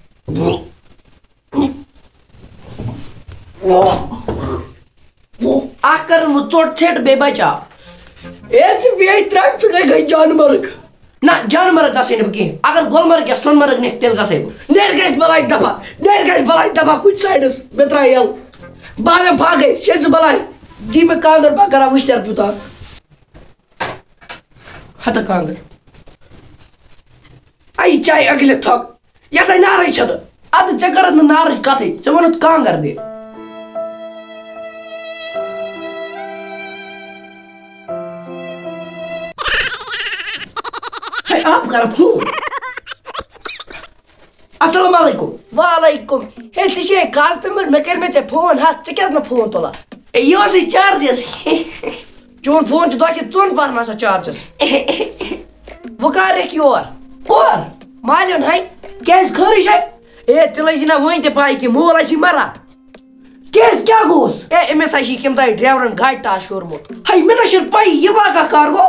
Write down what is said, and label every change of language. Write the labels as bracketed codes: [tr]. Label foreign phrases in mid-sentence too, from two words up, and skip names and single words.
[ks] اکھ کٔرٕن وۄنۍ ژوٚٹ ژھیٚٹ بیٚیہِ بچاو اے ژٕ بیٚیہِ ترٛکھ ژٕ گٔے جانمرگ نہ جانمرگ گژھے نہٕ بہٕ کینٛہہ اگر گُلمرگ یا سۄنہٕ مرگ نِکھ تیٚلہِ گژھے بہٕ نیرِ گژھِ بلاے کُنہِ سایڈس مےٚ ترٛاے یَلہٕ بہٕ مےٚ باغے شیٚلہِ ژٕ بلاے دی مےٚ کانٛگٕر بہٕ کران وٕشنیر پیوٗتاہ ہتا کانٛگٕر یہِ چاے اگلہِ تھۄکھ یتھ نارٕے چھنہٕ ادٕ ژےٚ کٔرٕتھ نہٕ نارٕچ کتھٕے ژےٚ ووٚنُتھ کانٛگٕر دِ آپ کر فون [ar] السلام علیکم وعلیکم [ks] ہے ژٕ چھے کاز تمر مےٚ کٔرۍ مےٚ ژےٚ فون ہتھ ژٕ کیٛازِ مےٚ فون تُلان یہِ اوسُے چارجس چون فون چھُ دۄہ کہِ ژۄن پہرن آسان چارجس وۄنۍ کر یِکھ یور کور مالیُن ہے کیٛازِ خٲرٕے چھے اے ژٕ لٔجی نا وٕنۍ تہِ پاے کہِ مول ہے چھی مران کیٛازِ کیٛاہ گوس اے أمِس ہے چھی کٔمۍ تانۍ ڈرایورن گاڑِ ٹاس شوٗرمُت ہے مےٚ نہ چھنہٕ پَیی یہِ واقعہ کر گوٚو